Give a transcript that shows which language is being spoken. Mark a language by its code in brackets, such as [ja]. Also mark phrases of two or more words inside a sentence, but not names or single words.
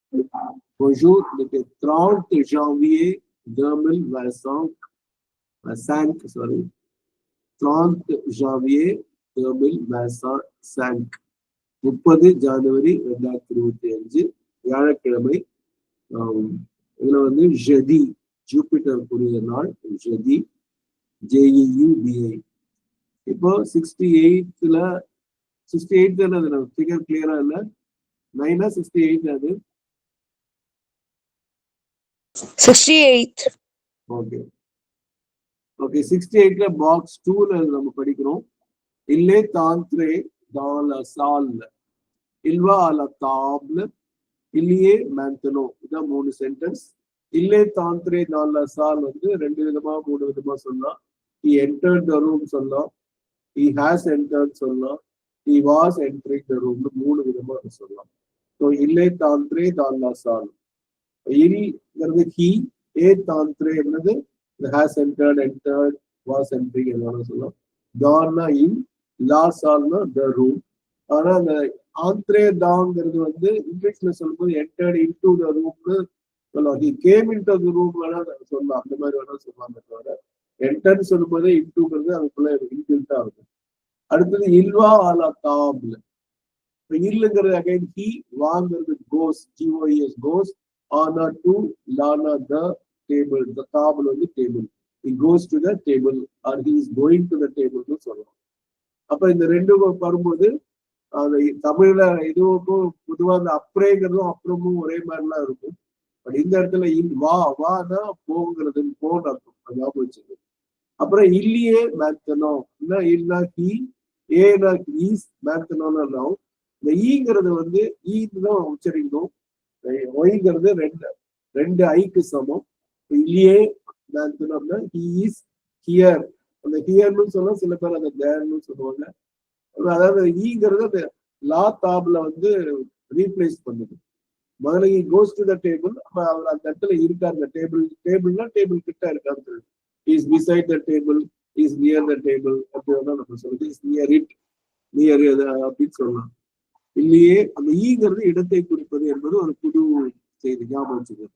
[fr] Bonjour, le 30 janvier 2025, sorry, 30 janvier 2025, [ta] 30 ஜனவரி 2025 வியாழக்கிழமை. இதுல வந்து ஜெதி, ஜூபிட்டர் கூடிய நாள், ஜெதி, JEUDI. இப்போ 68ல 68 ஃபிகர் கிளியரா இல்ல? 9 68 அது 68. ஓகே ஓகே 68ல பாக்ஸ் 2ல நம்ம படிக்கிறோம். [fr] il est entré dans la salle, il va à la table, il y est maintenant. [ta] இதான் 3 சென்டென்ஸ். [fr] il est entré dans la salle [ta] வந்து 2 விதமா 3 விதமா சொல்லலாம். [en] He entered the room சொல்லலாம், he has entered சொல்லலாம், he was entering the room [ta] 3 விதமா சொல்லலாம். [fr] ஸோ il est entré dans la salle. [ta] இல்ங்கிறது he, [fr] est entré [ta] என்னது [en] has entered, entered, was entering [ta] எல்லாரும் சொல்லலாம். தான்னா இன், லா சால்னா [en] the room. [ta] ஆனா அந்த ஆந்திரே தாங்கிறது வந்து இங்கிலீஷ்ல சொல்லும்போது [en] entered into the room [ta] னு சொல்லலாம். [en] he came into the room [ta] வேணா சொல்லலாம், அந்த மாதிரி வேணா சொல்லுவாங்க தவிர என்டர்ன்னு சொல்லும்போது இன்டூங்கிறது அதுக்குள்ள இன்பில்ட்டா இருக்கும். அடுத்தது [fr] il va à la table, [ta] இல்லுங்கிறது [en] again he, [ta] வாங்கிறது கோஸ், GOES கோஸ், ஆனா டு, லானா [en] the table, [ta] த தாபிள் வந்து டேபிள். [en] he goes to the table or he is going to the table [ta] னு சொல்லலாம். அப்ப இந்த ரெண்டும் வரும்போது அந்த தமிழ்ல இதுவும் பொதுவா அந்த அப்புறேங்கிறதும் அப்புறமும் ஒரே மாதிரிலாம் இருக்கும். பட் இந்த இடத்துல வா, வானா போங்கிறது, போன்னு அர்த்தம், ஞாபகம் வச்சுக்கணும். அப்புறம் [fr] il y est maintenant, [ta] இல்ல ஹி, ஏனா ஈஸ், மேத்தனோன்னு இந்த ஈங்கிறது வந்து ஈன்னு உச்சரிக்கணும். ஒய்ங்கிறது ரெண்டு ஐக்கு சமம். [fr] il y est maintenant [en] he is here. [ta] அந்த ஹியர்னு சொல்ல சில பேர் அந்த தேர்னு சொல்லுவாங்க. அதாவது ஈங்கிறது அந்த [fr] la table [ta] வந்து ரீப்ளேஸ் பண்ணுது. [en] முதல்ல he goes to the table, [ta] அப்ப அவர் அந்த இடத்துல இருக்காரு. அந்த டேபிள்னா டேபிள் கிட்ட இருக்காரு. [en] he is beside the table, he is near the table [ta] அப்படின்னா நம்ம சொல்றது [en] is near it, near [ta] அப்படின்னு சொல்லலாம். இல்லையே அந்த ஈங்கிறது இடத்தை குறிப்பது என்பது ஒரு புது செய்தி, ஞாபகம் வச்சுக்கணும்.